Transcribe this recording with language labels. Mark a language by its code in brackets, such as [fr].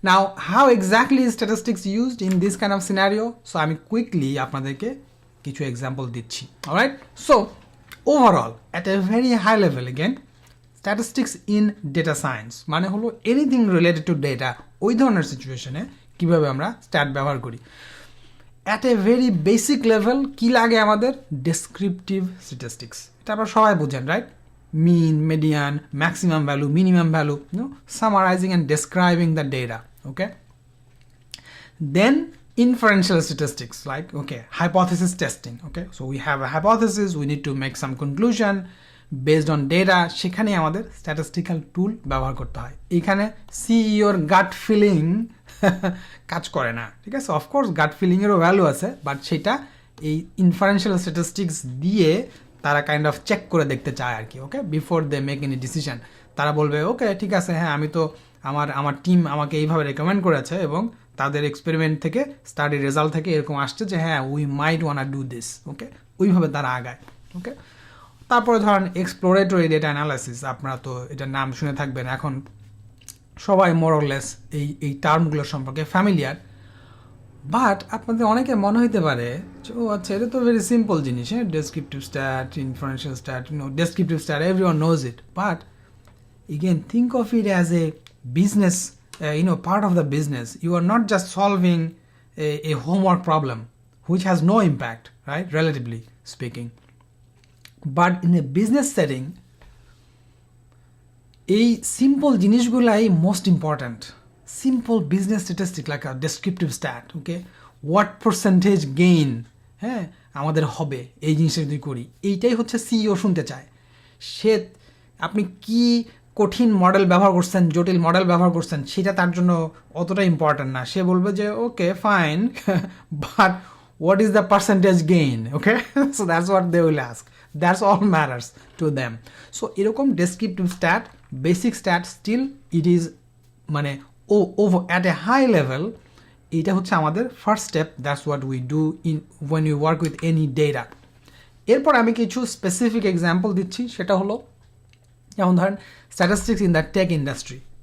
[en] Now, how exactly is statistics used in this kind of scenario? [bn] So আমি quickly আপনাদেরকে কিছু example দিচ্ছি. [en] Alright? So, overall, at a very high level again, statistics in data science [bn] মানে হলো [en] anything related to data [bn] ওই ধরনের সিচুয়েশনে কিভাবে আমরা স্ট্যাট ব্যবহার করি. [en] At a very basic level [bn] কি লাগে আমাদের? [en] Descriptive statistics. [bn] এটা আপনারা সবাই বুঝেন, right? [en] Mean, median, maximum value, minimum value, summarizing and describing the data, okay? Then inferential statistics, like, okay, hypothesis testing, okay? So we have a hypothesis, we need to make some conclusion based on data, [bn] সেখানে আমাদের [en] statistical tool [bn] ব্যবহার করতে হয়. এখানে সিইওর gut feeling কাজ করে না, ঠিক আছে? [en] Of course gut feeling [bn] এরও ভ্যালু আছে, বাট সেটা এই inferential statistics দিয়ে তারা কাইন্ড অফ চেক করে দেখতে চায় আর কি, ওকে, [en] Before they make any decision. [bn] তারা বলবে ওকে ঠিক আছে, হ্যাঁ আমি তো আমার টিম আমাকে এইভাবে রেকমেন্ড করেছে এবং তাদের এক্সপেরিমেন্ট থেকে স্টাডি রেজাল্ট থেকে এরকম আসছে যে হ্যাঁ [en] we might want do this, [bn] ওকে, ওইভাবে তারা আগায়, ওকে. তারপরে ধরেন এক্সপ্লোরেটরি ডেটা অ্যানালাইসিস, আপনারা তো এটার নাম শুনে থাকবেন, এখন সবাই মোরলেস এই টার্মগুলোর সম্পর্কে ফ্যামিলিয়ার. বাট আপনাদের অনেকে মনে হইতে পারে যে ও আচ্ছা এটা তো ভেরি সিম্পল জিনিস, হ্যাঁ, descriptive stat, inferential stat, descriptive stat, [en] Everyone knows it. But again think of it as a business, part of the business. You are not just solving a homework problem which has no impact, right, relatively speaking, but in a business setting [bn] এই simple জিনিসগুলাই most important. [en] simple business statistic like a descriptive stat, okay, what percentage gain, [bn] হ্যাঁ, আমাদের হবে এই জিনিসটা যদি করি, এইটাই হচ্ছে সিইও শুনতে চায়. সে আপনি কি কঠিন মডেল ব্যবহার করছেন, জটিল মডেল ব্যবহার করছেন, সেটা তার জন্য অতটা ইম্পর্ট্যান্ট না. সে বলবে যে okay fine, but [en] what is the percentage gain, [bn] okay? [en] So that's what they will ask. That's all matters to them. So এরকম descriptive stat, basic stat, still it is মানে over at a high level, [bn] এটা হচ্ছে আমাদের [en] first step. That's what we do in when we work with any data. [bn] এরপর আমি কিছু specific example দিচ্ছি, সেটা হলো যেমন ধরেন [en] statistics in the tech industry.